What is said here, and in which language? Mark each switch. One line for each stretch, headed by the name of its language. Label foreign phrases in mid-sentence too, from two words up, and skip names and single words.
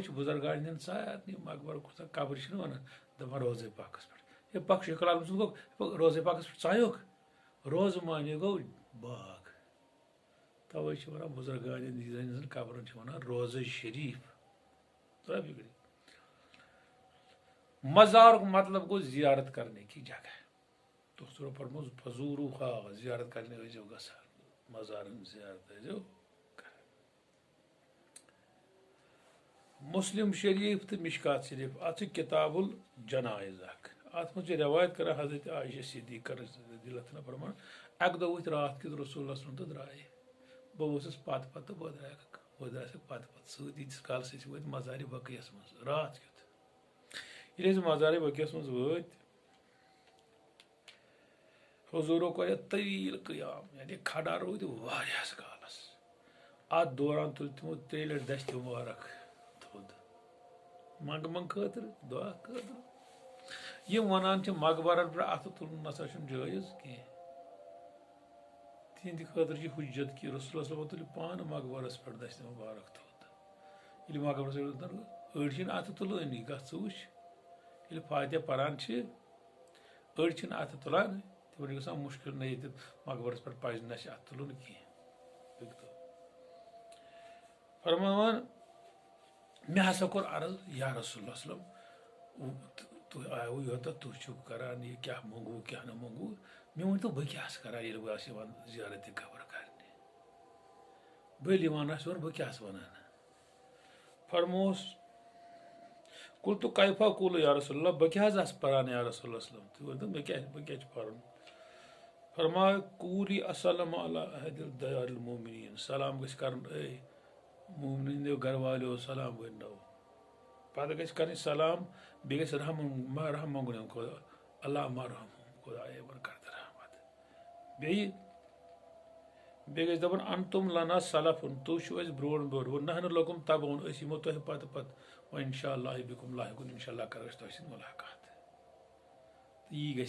Kashmiri: چھِ بُزرگان ہٕنٛدٮ۪ن سارنٕے مقبر قبر چھِنہٕ ونان دپان روضے پاکس پٮ۪ٹھ ہے پکھ شیخ العالم سُنٛد گوٚو روضے پاکس پٮ۪ٹھ ژایوکھ روضہٕ معنی گوٚو باغ توے چھِ ونان بُزرگان ہٕنٛدٮ۪ن قبرن چھِ ونان روضے شریٖف مزارُک مطلب گوٚو
Urdu: زیارت کرنے کی جگہ
Kashmiri: دوستو پرموز فزوٗروٗہا زیارت کرنہِ ٲسۍزیو گژھان مزارن زیارت ٲسۍزیو کران مسلم شریٖف تہٕ مشکات شریٖف اتھ چھِ
Arabic: کتاب الجنایز
Kashmiri: اکھ اتھ منٛز چھِ روایت کران حضرت عایشہ صدیقہ
Arabic: رضی اللہ عنہا
Kashmiri: فرمان اکہِ دۄہ ؤتھۍ راتھ کیُتھ رسول اللہ
Arabic: صلی اللہ علیہ وسلم
Kashmiri: تہٕ درٛاے بہٕ ؤژھٕس پتہٕ بہٕ درٛایَکھ پتہٕ سۭتۍ ییٖتِس کالس أسۍ وٲتۍ مزارِ بقیس منٛز راتھ کیُتھ ییٚلہِ أسۍ مزارِ بقیس منٛز وٲتۍ حضوٗرو کوٚر اَتھ طویٖل قیام یعنی کھڑا روٗدۍ واریاہس کالس اتھ دوران تُلۍ تِمو 3 لٹہِ دستہِ مُبارک تھوٚد منٛگہٕ خٲطرٕ دعا خٲطرٕ یم ونان چھ مقبرن پہ اتھ تلن نسا جائز کی تہندِ خاطر چھ حجت کہ رسول اللہ
Arabic: صلی اللہ علیہ وسلم
Kashmiri: تل پان مقبرس پہ دست مبارک تھوت یل مقبرس أڑۍ چھِنہٕ اتھٕ تُلٲنی گژھ ژٕ وٕچھ ییٚلہِ فاتحہ پران چھِ أڑۍ چھِنہٕ اتھٕ تُلان تِمن چھُ گژھان مُشکل نہ ییٚتہِ مقبرس پٮ۪ٹھ پزِ نہٕ اَسہِ اتھٕ تُلُن کینٛہہ فرماوان مےٚ ہسا کوٚر عرض یا رسول اللہ
Arabic: صلی اللہ علیہ وسلم
Kashmiri: تُہۍ آیوٕ یوٚتتھ تُہۍ چھِو کران یہِ کیٛاہ منٛگوٕ کیٛاہ نہٕ منٛگوٕ مےٚ ؤنۍتو بہٕ کیٛاہ چھُس کران ییٚلہِ بہٕ آسہٕ یِوان زیارتِ قبر کرنہِ بٔلۍ یِوان آسہِ یور بہٕ کیٛاہ چھُس وَنان فرمووُس
Arabic: قلت کیف اقول یا رسول اللہ
Kashmiri: بہٕ کیٛاہ حظ آسہٕ پران یا رسول اللہ
Arabic: صلی اللہ علیہ وسلم
Kashmiri: تُہۍ ؤنۍتو بہٕ کیٛاہ چھُ پرُن فرمایا
Arabic: قولی السلام علی احد الدیار المؤمنین
Kashmiri: سلام گژھِ کرُن اے مومنین ہٕنٛدیو گرٕ والیو سلام ؤنۍنو پتہٕ گژھِ کرٕنۍ سلام بیٚیہِ گژھِ رحم منٛگُن خدا اللہ مرحم خدا یِمن کر تہٕ رحمت بیٚیہِ گژھِ دپُن
Arabic: انتم لنا سلفن
Kashmiri: تُہۍ چھِو اَسہِ برونٛٹھ برونٛٹھ وۄنۍ
Arabic: نحن لکم تبعون
Kashmiri: أسۍ یِمو تۄہہِ پتہٕ وۄنۍ
Arabic: انشاء اللہ بکم لاحقون انشاء اللہ
Kashmiri: کرو أسۍ تۄہہِ سۭتۍ ملاقات تہٕ یی گژھِ